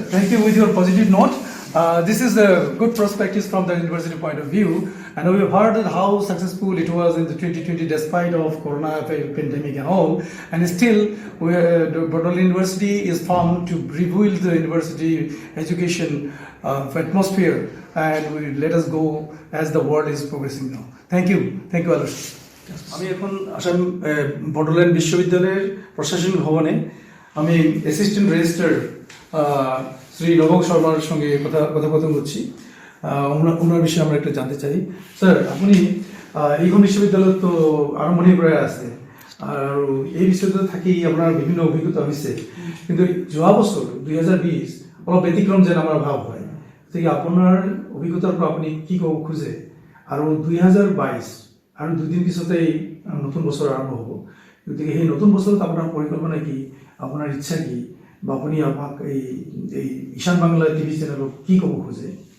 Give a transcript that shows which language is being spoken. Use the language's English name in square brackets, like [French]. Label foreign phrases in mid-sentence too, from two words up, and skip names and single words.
[English] Thank you with your positive note. This is a good perspective from the university point of view, and we have heard how successful it was in the 2020 despite of corona pandemic and all, and still Bodoland University is found to rebuild the university education atmosphere, and we let us go as the world is progressing now. Thank you, AALOR. [Bangla] আমি এখন আসাম বড়োল্যান্ড বিশ্ববিদ্যালয়ের প্রশাসনিক ভবনে আমি অ্যাসিস্ট্যান্ট রেজিস্ট্রার শ্রী নবক শর্মার সঙ্গে কথোপকথন করছি। ওনার বিষয়ে আমরা একটু জানতে চাই। [Assamese] স্যার, আপনি এইখন বিশ্ববিদ্যালয় তো আৰম্ভণিৰ পৰাই আছে আৰু এই বিশ্ববিদ্যালয় থাকি আপোনাৰ বিভিন্ন অভিজ্ঞতা হৈছে, কিন্তু যোৱা বছৰ 2020 অলপ ব্যতিক্ৰম যেন আমাৰ ভাৱ হয়। গতিকে আপোনাৰ অভিজ্ঞতাৰ পৰা আপুনি কি ক'ব খোজে? আৰু 2022 আৰু দুদিন পিছতেই নতুন বছৰ আৰম্ভ হ'ব, গতিকে সেই নতুন বছৰত আপোনাৰ পৰিকল্পনা কি, আপোনাৰ ইচ্ছা কি, বা আপুনি আমাক এই ঈশান বাংলা টিভি চেনেলক কি ক'ব খোজে?